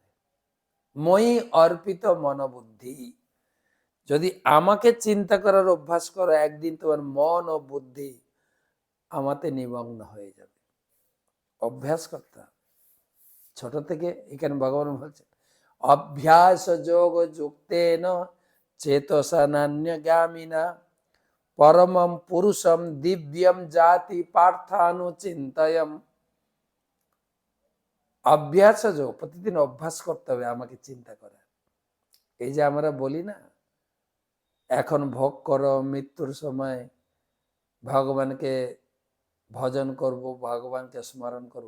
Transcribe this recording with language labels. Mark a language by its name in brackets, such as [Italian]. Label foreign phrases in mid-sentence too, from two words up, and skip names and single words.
[Sanskrit] মই অর্পিত মনোবুদ্ধি, [Bangla] যদি আমাকে চিন্তা করার অভ্যাস করো, একদিন তোমার মন ও বুদ্ধি আমাতে নিমগ্ন হয়ে যাবে। অভ্যাস করতে হবে ছোট থেকে। এখানে ভগবান বলছেন [Sanskrit] অভ্যাস যোগ যুক্তেন চেতসা নান্যগামিনা পরমম পুরুষম দিব্যম জাতি পার্থানুচিন্তয়ম। [Bangla] অভ্যাস যোগ, প্রতিদিন অভ্যাস করতে হবে আমাকে চিন্তা করার। এই যে আমরা বলি না, এখন ভোগ করো, মৃত্যুর সময় ভগবানকে ভজন করব, ভগবানকে স্মরণ করব।